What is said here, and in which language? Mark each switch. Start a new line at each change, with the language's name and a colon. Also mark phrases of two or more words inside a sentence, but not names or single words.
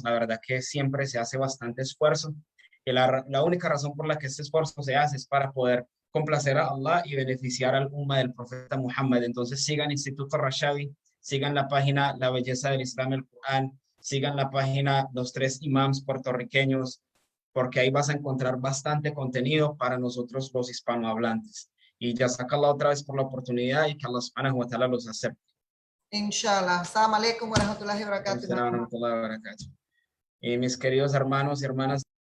Spanish: La verdad que siempre se hace bastante esfuerzo, y la única razón por la que este esfuerzo se hace es para poder complacer a Allah y beneficiar al umma del profeta Muhammad. Entonces sigan Instituto Rashadi, sigan la página La Belleza del Islam y el Corán, sigan la página Los 3 Imams Puertorriqueños, porque ahí vas a encontrar bastante contenido para nosotros los hispanohablantes. Y ya saca la otra vez por la oportunidad, y que Allah
Arabic: سبحانه وتعالى
Spanish: los acepte.
Arabic: إن شاء الله. السلام عليكم ورحمة الله وبركاته.
Spanish: Y mis queridos hermanos y hermanas